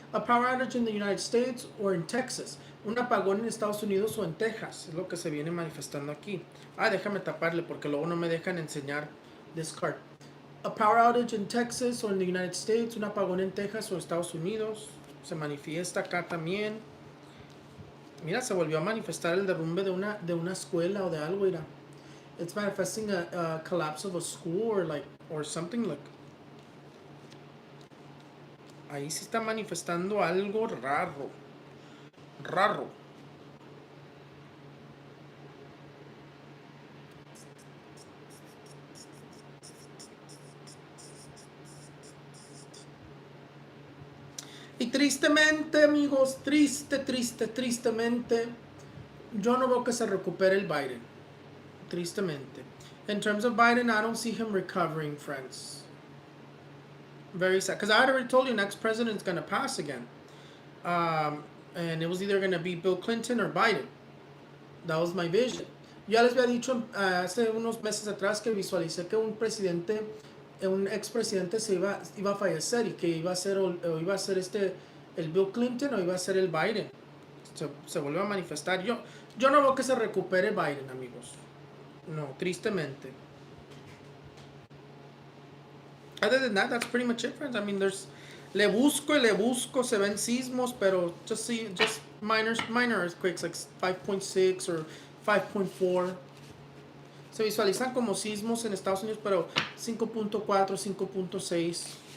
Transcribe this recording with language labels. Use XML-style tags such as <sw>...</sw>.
<en>A power outage in the United States or in Texas.</en> <es>Un apagón en Estados Unidos o en Texas. Es lo que se viene manifestando aquí. Déjame taparle porque luego no me dejan enseñar</es> <en>this card. A power outage in Texas or in the United States.</en> <es>Un apagón en Texas o Estados Unidos. Se manifiesta acá también. Mira, se volvió a manifestar el derrumbe de una escuela o de algo, mira.</es> <en>It's manifesting a collapse of a school or something like.</en> <es>Ahí se está manifestando algo raro. Raro. Y tristemente, amigos, tristemente, yo no veo que se recupere el Biden. Tristemente.</es> <en>In terms of Biden, I don't see him recovering, friends. Very sad. Because I had already told you next president is going to pass again. And it was either going to be Bill Clinton or Biden. That was my vision.</en> <es>Ya les había dicho hace unos meses atrás que visualicé que un expresidente se iba a fallecer y que iba a ser el Bill Clinton o iba a ser el Biden. Se volvió a manifestar. Yo no veo que se recupere Biden, amigos. No, tristemente.</es> <en>Other than that, that's pretty much it, friends. I mean,</en> <es>le busco, se ven sismos, pero</es> <en>just minor earthquakes, like 5.6 or 5.4.</en> <es>Se visualizan como sismos en Estados Unidos, pero 5.4, 5.6.</es>